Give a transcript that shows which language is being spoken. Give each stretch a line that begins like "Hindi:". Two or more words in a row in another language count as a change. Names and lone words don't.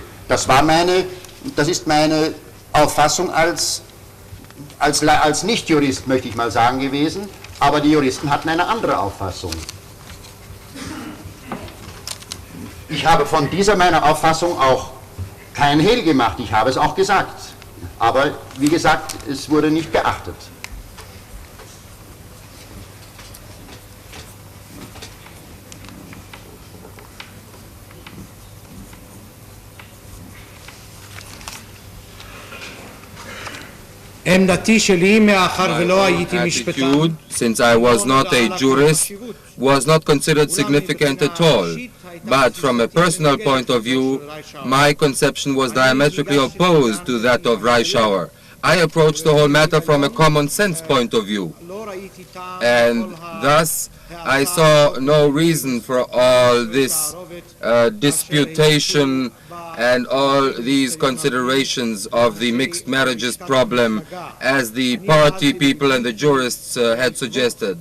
German: Das ist meine Auffassung als Nicht-Jurist, möchte ich mal sagen, gewesen, aber die Juristen hatten eine andere Auffassung. Ich habe von dieser meiner Auffassung auch kein Hehl gemacht, ich habe es auch gesagt. Aber wie gesagt, es wurde nicht beachtet.
Hebrew: עמדתי שלי מאחר
English: My
Hebrew: ולא
English: own
Hebrew: הייתי משפטן.
English: attitude, since I was not a jurist, was not considered significant at all. But from a personal point of view, my conception was diametrically opposed to that of Reischauer. I approached the whole matter from a common sense point of view. And thus, I saw no reason for all this disputation and all these considerations of the mixed marriages problem as the party people and the jurists had suggested.